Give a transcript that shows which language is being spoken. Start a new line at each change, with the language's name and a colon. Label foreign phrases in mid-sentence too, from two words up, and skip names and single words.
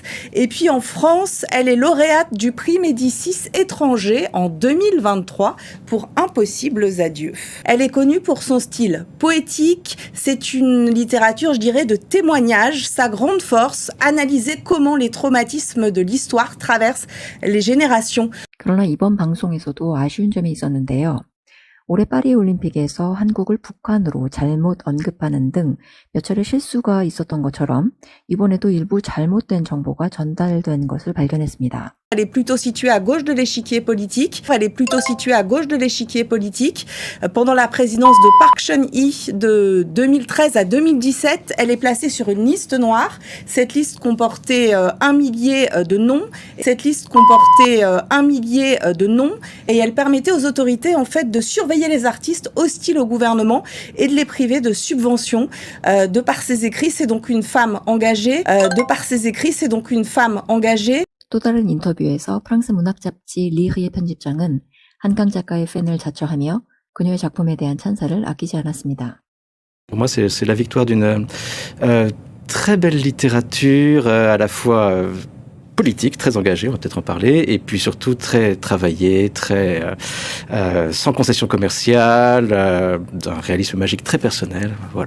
French: Et puis en France, elle est lauréate du prix Médicis étranger en 2023 pour Impossibles adieux. Elle est connue pour son style poétique. C'est une littérature, je dirais, de témoignage. Sa grande force, analyser comment les traumatismes de l'histoire traversent les générations.
Korean: 그러나 이번 방송에서도 아쉬운 점이 있었는데요. 올해 파리 올림픽에서 한국을 북한으로 잘못 언급하는 등 몇 차례 실수가 있었던 것처럼 이번에도 일부 잘못된 정보가 전달된 것을 발견했습니다.
French: Elle est plutôt située à gauche de l'échiquier politique. Pendant la présidence de Park Chung-hee de 2013 à 2017, elle est placée sur une liste noire. Cette liste comportait un millier de noms. Et elle permettait aux autorités en fait de surveiller les artistes hostiles au gouvernement et de les priver de subventions. De par ses écrits, c'est donc une femme engagée.
Korean: 또 다른 인터뷰에서 프랑스 문학 잡지 리흐의 편집장은 한강 작가의 팬을 자처하며 그녀의 작품에 대한 찬사를 아끼지 않았습니다.
French: Pour moi, c'est la victoire d'une très belle littérature, à la fois politique, très engagée, on va peut-être en parler, et puis surtout très travaillée, très sans concession commerciale, d'un réalisme magique très personnel, voilà.